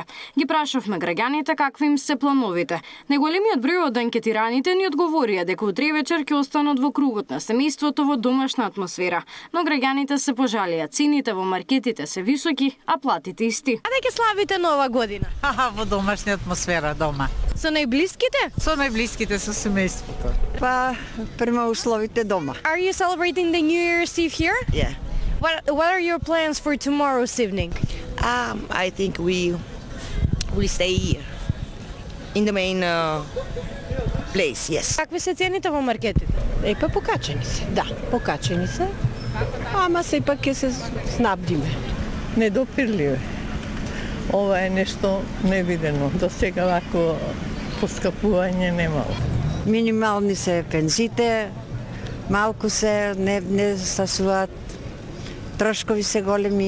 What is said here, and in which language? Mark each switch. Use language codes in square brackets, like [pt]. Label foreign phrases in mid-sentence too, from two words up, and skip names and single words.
[mk] Ги прашавме граѓаните какви им се плановите. Најголемиот број од анкетираните ни одговорија дека утре вечер ќе останат во кругот на семејството во домашна атмосфера, но граѓаните се пожалија. Цените во маркетите се високи, а платите исти. А дека славите нова година? Во домашна атмосфера дома. Со најблиските? Со најблиските, со семејството. Па, према условите дома. [en] Are you celebrating the New Year's Eve here? Yeah. What are your plans for tomorrow's evening? I think we stay here. In the main place, yes. [mk] Какви се цените во маркетите? Па покачени се, да, покачени се. Ама сепак ќе се снабдиме. Недопирливе. Ова е нешто невидено. До сега вако поскапување немало. Минимални се пензите, малку се не стасуваат, трошкови се големи.